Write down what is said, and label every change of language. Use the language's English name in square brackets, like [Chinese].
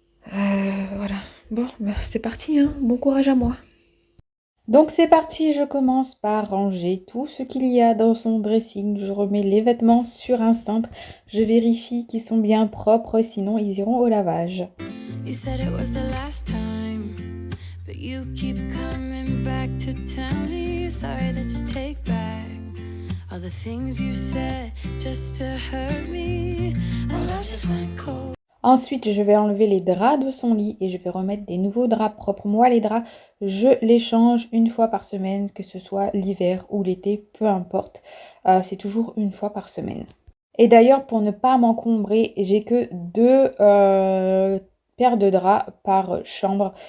[French] Voilà, bon, bah, c'est parti, hein. Bon courage à moi. Donc c'est parti, je commence par ranger tout ce qu'il y a dans son dressing. Je remets les vêtements sur un cintre, je vérifie qu'ils sont bien propres, sinon ils iront au lavage. [English] You said it was the last time. But you keep coming back to tell me sorry that you take back all the things you said just to hurt me. And love just went cold. [French] Ensuite, je vais enlever les draps de son lit et je vais remettre des nouveaux draps propres. Moi, les draps, je les change une fois par semaine, que ce soit l'hiver ou l'été, peu importe. C'est toujours une fois par semaine. Et d'ailleurs, pour ne pas m'encombrer, j'ai que deux paires de draps par chambre.